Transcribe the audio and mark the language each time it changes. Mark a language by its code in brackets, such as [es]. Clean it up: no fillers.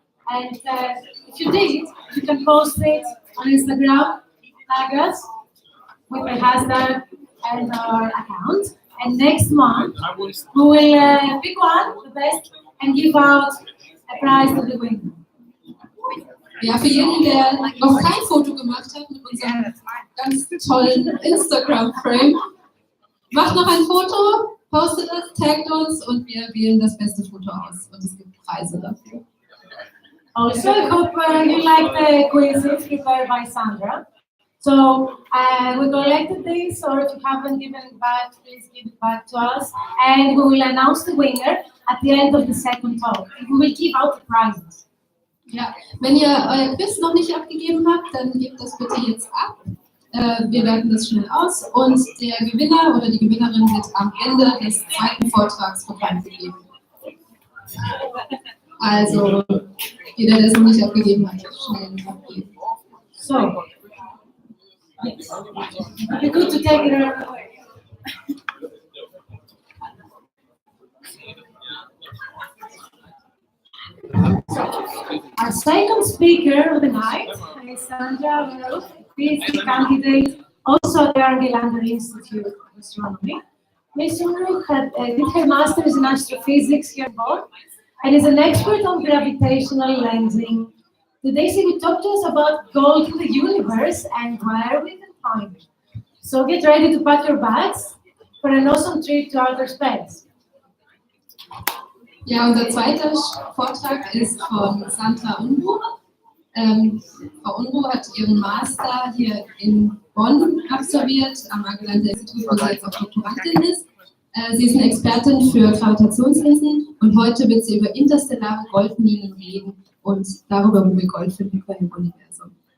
[en] And if you did, you can post it on Instagram, tag us with the hashtag and our account. And next month, we will pick one, the best, and give out a prize to the winner. [de] Ja, für jeden, der noch kein Foto gemacht hat mit unserem ganz tollen Instagram-Frame, macht noch ein Foto, postet es, taggt uns und wir wählen das beste Foto aus. Und es gibt Preise dafür. [en] Also, I hope you like the quizzes prepared by Sandra. So, we collected this, or if you haven't given it back, please give it back to us. And we will announce the winner at the end of the second talk. We will give out the prizes. [de] Ja, wenn ihr euer Quiz noch nicht abgegeben habt, dann gebt das bitte jetzt ab. Wir werten das schnell aus und der Gewinner oder die Gewinnerin wird am Ende des zweiten Vortrags bekannt gegeben. Also, jeder, der es noch nicht abgegeben hat, schnell abgeben. [en] So, yes. It'd be good to take it away. So, our second speaker of the night is Sandra Unruh, PhD candidate, also at the Argelander-Institut of Astronomy. Ms. Unruh did her master's in astrophysics here in Bonn and is an expert on gravitational lensing. Today she will talk to us about gold in the universe and where we can find it. So get ready to pack your bags for an awesome trip to outer space. [de] Ja, unser zweiter Vortrag ist von Sandra Unruh. Frau Unruh hat ihren Master hier in Bonn absolviert, am Argelander-Institut, wo sie jetzt auch Doktorandin ist. Sie ist eine Expertin für Gravitationslinsen und heute wird sie über interstellare Goldminen reden und darüber, wo wir Gold finden können im Universum.